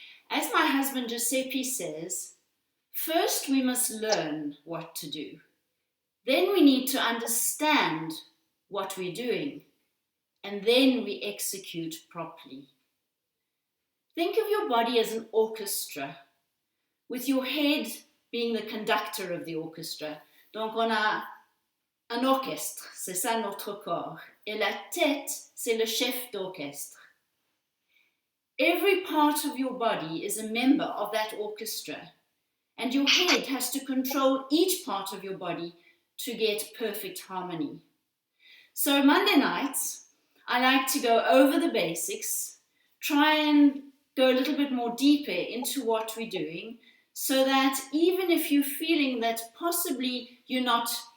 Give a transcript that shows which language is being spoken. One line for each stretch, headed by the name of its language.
English: As my husband Giuseppe says, first we must learn what to do. Then we need to understand what we're doing. And then we execute properly. Think of your body as an orchestra, with your head being the conductor of the orchestra.
French: Donc on a un orchestre, c'est ça notre corps. Et la tête, c'est le chef d'orchestre.
English: Every part of your body is a member of that orchestra, and your head has to control each part of your body to get perfect harmony. So Monday nights, I like to go over the basics, try and go a little bit more deeper into what we're doing, so that even if you're feeling that possibly you're not